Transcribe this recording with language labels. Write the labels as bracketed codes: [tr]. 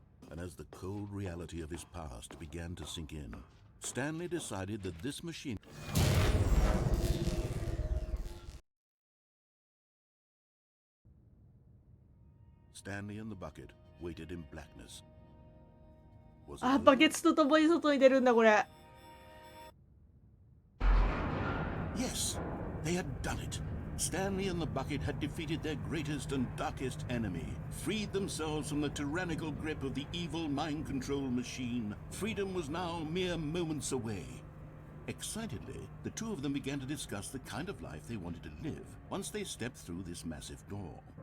[en] And as the cold reality of his past began to sink in, Stanley decided that this machine... Stanley and the bucket waited in blackness. Was it あ、 over? [ja] バケツと共に外に出るんだこれ。 [en] Yes, they had done it. Stanley and the bucket had defeated their greatest and darkest enemy, freed themselves from the tyrannical grip of the evil mind control machine. Freedom was now mere moments away. Excitedly, the two of them began to discuss the kind of life they wanted to live once they stepped through this massive door.